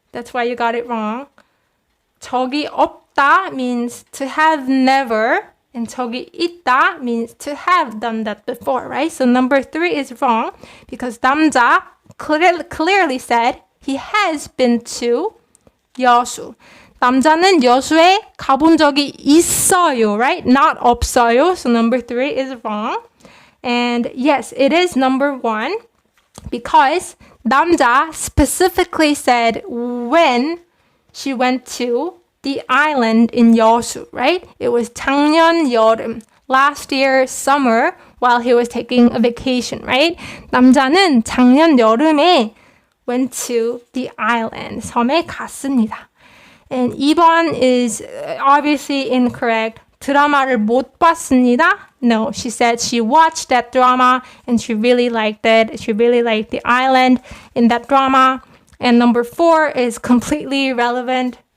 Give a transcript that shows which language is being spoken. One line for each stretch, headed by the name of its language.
English: That's why you got it wrong.
Korean: 저기 없다
English: means to have never, and
Korean: 저기 있다
English: means to have done that before, right? So number 3 is wrong because 남자 clearly said he has been to 여수.
Korean: 남자는 여수에 가본 적이 있어요, right?
English: Not 없어요. So number 3 is wrong. And yes, it is number 1 because 남자 specifically said when she went to the island in 여수, right? It was
Korean: 작년 여름,
English: last year summer, while he was taking a vacation, right?
Korean: 남자는 작년 여름에
English: went to the island,
Korean: 섬에 갔습니다.
English: And 2번 is obviously incorrect.
Korean: 드라마를 못 봤습니다.
English: No, she said she watched that drama and she really liked it. She really liked the island in that drama. And number 4 is completely irrelevant.